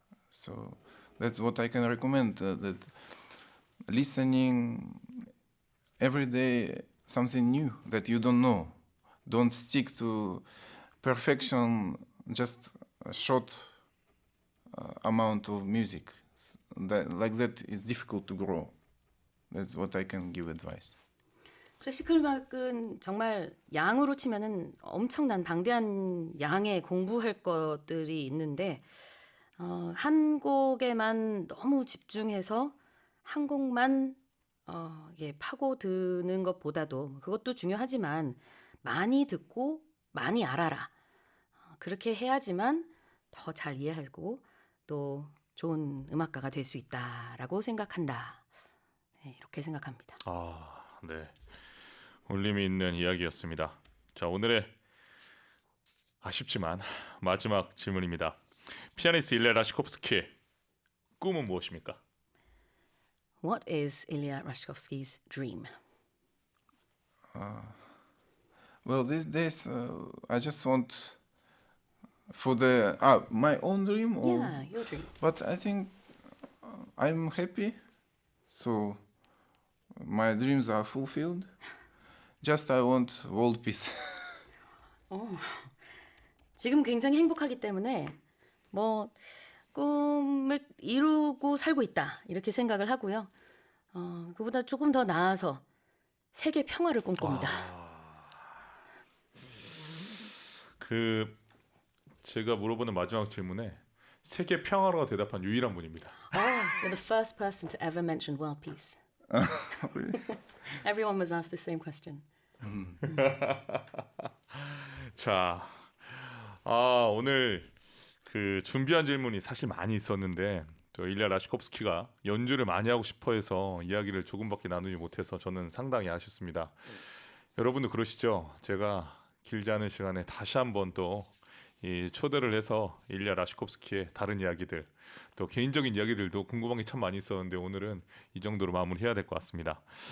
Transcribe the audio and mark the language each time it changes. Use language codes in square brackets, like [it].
[en] So that's what I can recommend. That listening every day something new that you don't know. Don't stick to perfection. Just a short amount of music. Like that is difficult to grow. That's what I can give advice. [ko] 클래시컬 음악은 정말 양으로 치면은 엄청난 방대한 양의 공부할 것들이 있는데 한 곡에만 너무 집중해서 한 곡만 파고드는 것보다도 그것도 중요하지만 많이 듣고 많이 알아라. 그렇게 해야지만 더 잘 이해하고 또 좋은 음악가가 될 수 있다라고 생각한다. 네, 이렇게 생각합니다. 아, 네. 울림이 있는 이야기였습니다. 자, 오늘의 아쉽지만 마지막 질문입니다. 피아니스트 일리아 라시콥스키의 꿈은 무엇입니까? [en] What is Ilya Rashkovsky's dream? Well, these days I just want for the my own dream, or Yeah, your dream. but I think I'm happy, so my dreams are fulfilled. Just I want world peace. [ko] 지금 굉장히 행복하기 때문에 뭐 꿈을 이루고 살고 있다 이렇게 생각을 하고요. 그보다 조금 더 나아서 세계 평화를 꿈꿉니다. 제가 물어보는 마지막 질문에 세계 평화로가 대답한 유일한 분입니다. [en] You're the first person to ever mention world peace. Everyone was asked the same question. [ko] 자, 오늘 준비한 질문이 사실 많이 있었는데 또 일리아 라시콥스키가 연주를 많이 하고 싶어해서 이야기를 조금밖에 나누지 못해서 저는 상당히 아쉽습니다. 여러분도 그러시죠? 제가 길지 않은 시간에 다시 한번 또 초대를 해서 일리아 라시콥스키의 다른 이야기들 또 개인적인 이야기들도 궁금한 게 참 많이 있었는데 오늘은 이 정도로 마무리해야 될 것 같습니다.